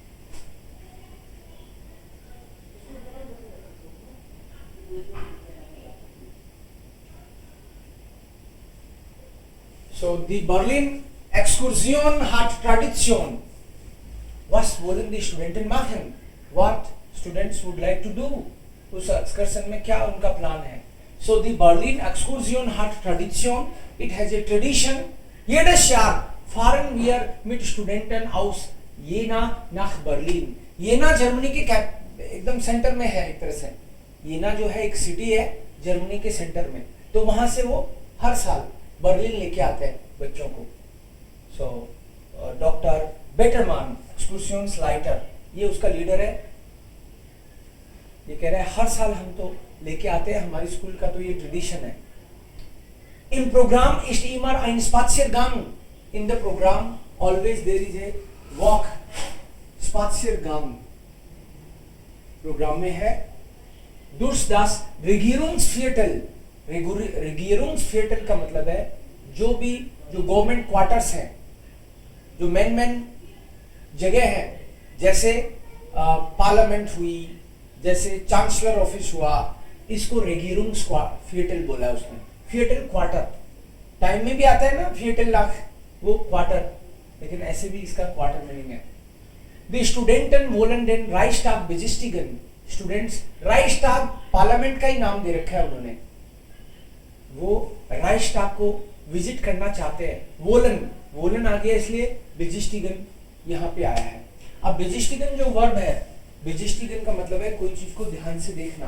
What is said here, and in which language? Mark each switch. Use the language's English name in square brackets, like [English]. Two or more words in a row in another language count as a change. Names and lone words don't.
[English] So the [German] Berlin Exkursion hat Tradition. Was wollen die Studenten machen? [English] What students would like to do? [Hindi] उस एक्सकर्सन में क्या उनका प्लान है? [English] So the Berlin [German] Exkursion hat Tradition. [English] It has a tradition. [German] Jedes Jahr fahren wir mit Studenten aus Jena nach Berlin. [Hindi] Jena जर्मनी के एकदम सेंटर में है एक तरह से। येना जो है एक सिटी है जर्मनी के सेंटर में, तो वहां से वो हर साल बर्लिन लेके आते हैं बच्चों को। डॉक्टर बेटरमान [German] Exkursionsleiter, [Hindi] ये उसका लीडर है। ये कह रहा है हर साल हम तो लेके आते हैं, हमारी स्कूल का तो ये ट्रेडिशन है। [German] Im Programm ist immer ein Spaziergang. [English] In the program always there is a walk. [Hindi] Spaziergang प्रोग्राम में है। [German] durch das Regierungsviertel, [Hindi] Regierungsviertel का मतलब है जो [English] government quarters [Hindi] हैं, जो मेन जगह है, जैसे पार्लियामेंट हुई, जैसे [English] chancellor office [Hindi] हुआ, इसको रेगियरुंग्सवियर्टल बोला है उसने। फियर्टल क्वार्टर, टाइम में भी आता है ना फियर्टल लाख, वो क्वार्टर, लेकिन ऐसे भी इसका क्वार्टर मीनिंग है। [German] Die Studenten wollen [Hindi] den Reichstag besichtigen, स्टूडेंट्स राइक्सटाग पार्लियामेंट का ही नाम दे रखा है उन्होंने, वो राइक्सटाग को विजिट करना चाहते हैं। वोलन आ गया इसलिए बेजिस्टिगन यहाँ पे आया है। अब बेजिस्टिगन जो वर्ब है, बेजिस्टिगन का मतलब है कोई चीज को ध्यान से देखना।